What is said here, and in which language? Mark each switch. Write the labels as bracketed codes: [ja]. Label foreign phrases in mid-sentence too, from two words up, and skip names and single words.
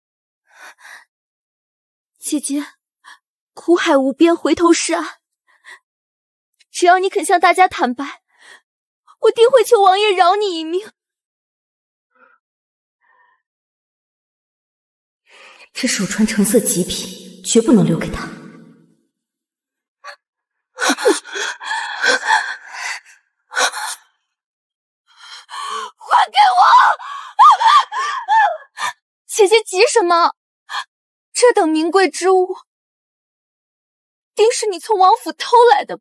[zh] 姐姐，苦海無邊，回頭是岸。只要你肯向大家坦白，我定會求王爺饒你一命。這手穿橙色極品，絕不能留給他。還給我！姐姐急什麼？這等名貴之物，定是你從王府偷來的吧？